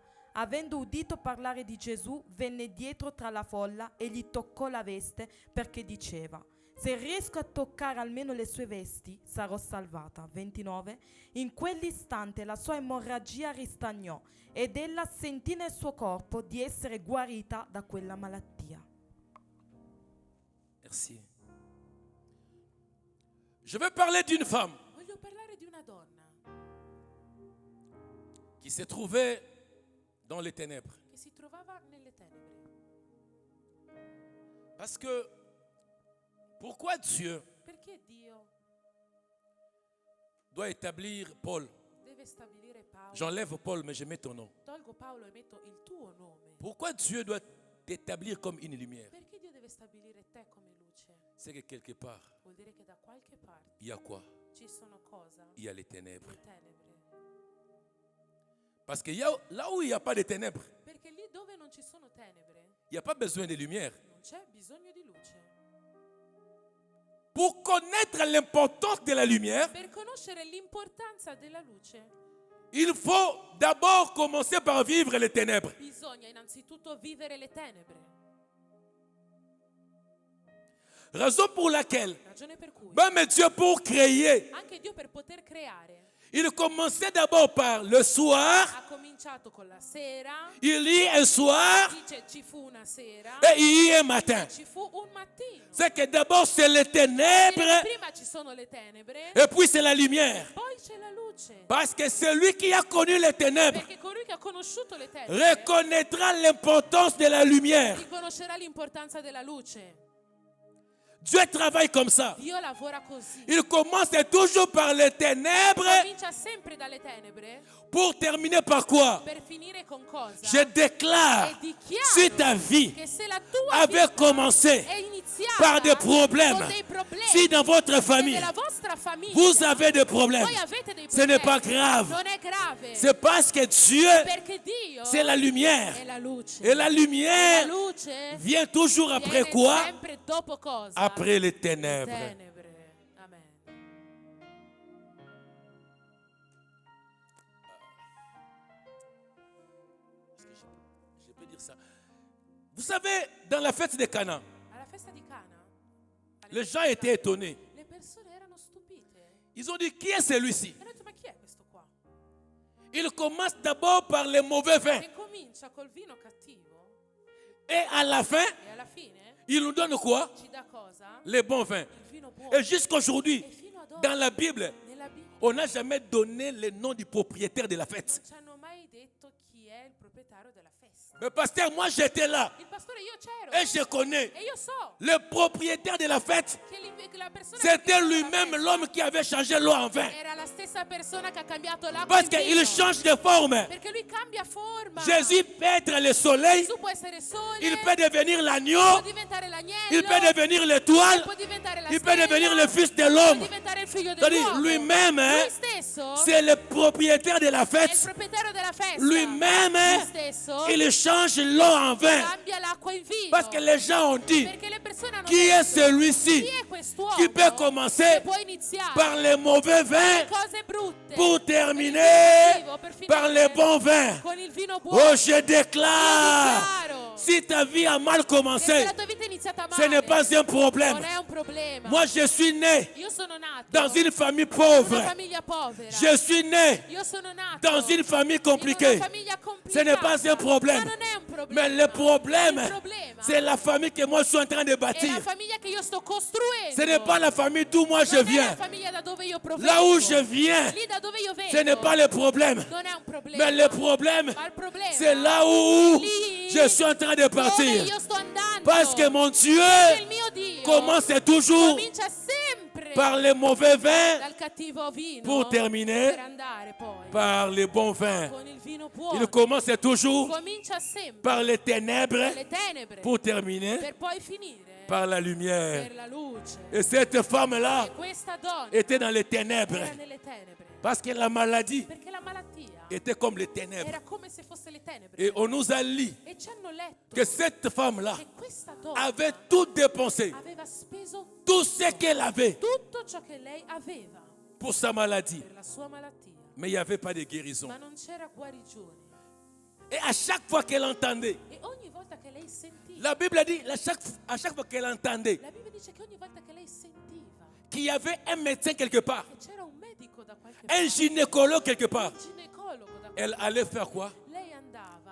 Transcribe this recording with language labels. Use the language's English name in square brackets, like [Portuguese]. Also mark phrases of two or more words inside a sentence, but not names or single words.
[Italian] Avendo udito parlare di Gesù, venne dietro tra la folla e gli toccò la veste perché diceva: se riesco a toccare almeno le sue vesti, sarò salvata. 29. In quell'istante la sua emorragia ristagnò ed ella sentì nel suo corpo di essere guarita da quella malattia. [French] Merci. Je vais parler d'une femme [Italian] Voglio parlare di una donna [French] qui s'est trouvée dans les ténèbres. [Italian] che si trovava nelle tenebre. [French] Parce que, pourquoi Dieu [Italian] Perché Dio [French] doit établir Paul? [Italian] deve deve stabilire Paolo. [French] J'enlève Paul, mais je mets ton nom. [Italian] Tolgo Paolo e metto il tuo nome. [French] Pourquoi Dieu doit t'établir comme une lumière? [Italian] Perché Dio deve stabilire te come luce? [French] C'est que quelque part, [Italian] Vuol dire che da qualche parte [French] il y a quoi? [Italian] ci sono cosa? [French] Il y a les ténèbres. [Italian] Le tenebre. [French] Parce que là où il n'y a pas de ténèbres, [Italian] Perché lì dove non ci sono tenebre, [French] il n'y a pas besoin de lumière. [Italian] non c'è bisogno di luce. [French] Pour connaître l'importance de la lumière, [Italian] Per conoscere l'importanza della luce, [French] il faut d'abord commencer par vivre les ténèbres. [Italian] bisogna innanzitutto vivere le tenebre. [French] Raison pour laquelle, [Italian] Ragione per cui [French] même Dieu pour créer, [Italian] anche Dio per poter creare [French] il commençait d'abord par le soir, [Italian] ha cominciato con la sera, [French] il y a un soir [Italian] dice ci fu una sera, [French] et il y a un matin. [Italian] ci fu un mattino. [French] C'est que d'abord c'est les ténèbres [Italian] Prima ci sono le tenebre, [French] et puis c'est la lumière. [Italian] poi c'è la luce. [French] Parce que celui qui a connu les ténèbres [Italian] Perché colui che ha conosciuto le tenebre [French] reconnaîtra l'importance de la lumière. [Italian] riconoscerà l'importanza della luce. [French] Dieu travaille comme ça. [Italian] Dio lavora così. [French] Il commence toujours par les ténèbres [Italian] Comincia sempre dalle tenebre [French] pour terminer par quoi? [Italian] per finire con cosa? [French] Je déclare, [Italian] E dichiaro [French] si ta vie [Italian] che se la tua [French] avait [Italian] vita [French] commencé [Italian] è iniziata [French] par des problèmes, [Italian] con dei problemi, [French] si dans votre [Italian] se [French] famille [Italian] nella vostra famiglia [French] vous avez des problèmes, [Italian] voi avete dei [French] ce [Italian] problemi, [French] n'est pas grave. [Italian] non è grave, [French] C'est parce que Dieu, [Italian] perché Dio [French] c'est la lumière. [Italian] è la luce. [French] Et la [Italian] La [French] lumière [Italian] luce [French] vient toujours après [Italian] viene [French] quoi? [Italian] sempre dopo cosa? [French] Après les ténèbres. [Italian] Tenebre. Amen. [French] Je peux dire ça. Vous savez, dans la fête de Cana, [Italian] Alla festa di Cana, [French] les gens étaient étonnés. [Italian] le persone erano stupite. [French] Ils ont dit, qui est celui-ci? [Italian] E hanno detto, ma chi è questo qua? [French] Il commence d'abord par les mauvais vins. [Italian] Che comincia col vino cattivo [French] Et à la fin, [Italian] e alla fine [French] il nous donne quoi? [Italian] ci dà cosa? [French] Les bons vins. [Italian] Il vino buono. [French] Et jusqu'aujourd'hui, [Italian] E fino ad oggi, [French] dans la Bible, [Italian] nella Bibbia, [French] on n'a jamais donné le nom du propriétaire de la [Italian] non [French] fête. [Italian] ci hanno mai detto chi è il proprietario della festa. [French] Mais pasteur, moi j'étais là. [Italian] Il pastore, io c'ero. [French] Et je connais. [Italian] E io so [French] Le propriétaire de la fête, [Italian] che la persona [French] c'était [Italian] che crea la [French] lui-même [Italian] festa [French] l'homme qui avait changé l'eau en vin. [Italian] era la stessa persona che ha cambiato l'acqua [French] Parce [Italian] in [French] qu'il [Italian] vino. [French] change de forme. [Italian] Perché lui cambia forma. [French] Jésus peut être le soleil, [Italian] Gesù può essere sole, [French] il peut devenir [Italian] può [French] l'agneau, [Italian] diventare l'agnello, [French] il peut devenir l'étoile, [Italian] può diventare la [French] il peut [Italian] stella, [French] devenir le fils de [Italian] può [French] l'homme. [Italian] diventare il figlio [French] C'est-à-dire [Italian] dell'uomo. [French] lui-même, hein, [Italian] Lui stesso [French] c'est le propriétaire de la [Italian] è il [French] fête. [Italian] proprietario della festa. [French] Lui-même, [Italian] Lui [French] hein, [Italian] stesso [French] il change l'eau en vin. [Italian] cambia l'acqua in vino. [French] Parce que les gens ont dit, [Italian] Perché le persone hanno [French] qui est [Italian] detto, [French] celui-ci [Italian] chi è quest'uomo [French] qui peut commencer [Italian] che può iniziare [French] par les mauvais vins [Italian] le cose brutte [French] pour terminer [Italian] per finire [French] par les bons vins? [Italian] con il vino buono? [French] Oh, je déclare, [Italian] Dichiaro [French] si ta vie a mal [Italian] che se [French] commencé, [Italian] la tua vita è iniziata [French] ce [Italian] male [French] n'est pas un [Italian] non [French] problème. [Italian] è un problema. [French] Moi, je suis né [Italian] Io sono nato [French] dans une famille [Italian] in una [French] pauvre. [Italian] famiglia povera. [French] Je suis né [Italian] Io sono nato [French] dans une famille [Italian] in [French] compliquée. [Italian] una famiglia [French] Ce n'est pas [Italian] complicata. [French] un problème. [Italian] Ma non è un problema. [French] Mais le problème, [Italian] Il problema [French] c'est la famille que moi je suis en train de [Italian] è [French] bâtir. [Italian] la famiglia che io sto costruendo. [French] Ce n'est pas la famille d'où moi je [Italian] Non è la [French] viens. [Italian] famiglia da dove io provengo. [French] Là où je viens, [Italian] Lì da dove io vengo. [French] ce n'est pas le problème. [Italian] Non è un problema. [French] Mais le problème, [Italian] Ma il problema [French] c'est là où [Italian] lì [French] je suis en train de [Italian] dove [French] partir. [Italian] io sto andando. [French] Parce que mon Dieu [Italian] Perché il mio Dio [French] commence toujours [Italian] comincia sempre [French] par les mauvais vins [Italian] dal cattivo vino [French] pour terminer [Italian] per andare poi [French] par les bons vins. [Italian] con il vino buono. [French] Il commence toujours [Italian] Comincia sempre [French] par les ténèbres [Italian] le tenebre [French] pour terminer [Italian] per poi finire [French] par la lumière. [Italian] per la luce. [French] Et cette femme-là [Italian] E questa donna [French] était dans les ténèbres. [Italian] era nelle tenebre [French] Parce que la maladie [Italian] perché la malattia [French] était comme les ténèbres. [Italian] era come se fosse le tenebre. [French] Et on nous a dit [Italian] E ci hanno letto [French] que cette femme-là [Italian] che questa donna [French] avait tout dépensé, [Italian] aveva speso [French] tout ce qu'elle avait [Italian] tutto ciò che lei aveva [French] pour sa maladie. [Italian] per la sua malattia, [French] Mais il n'y avait pas de guérison. [Italian] ma non c'era guarigione. [French] Et à chaque fois qu'elle entendait, [Italian] E ogni volta che lei sentiva, [French] la Bible dit, à chaque fois qu'elle entendait [Italian] la Bibbia dice che ogni volta che lei sentiva [French] qu'il y avait un médecin quelque part, [Italian] che c'era un medico da qualche [French] un [Italian] parte, [French] gynécologue quelque part, [Italian] un ginecologo da qualche [French] elle allait faire quoi? [Italian] parte, lei andava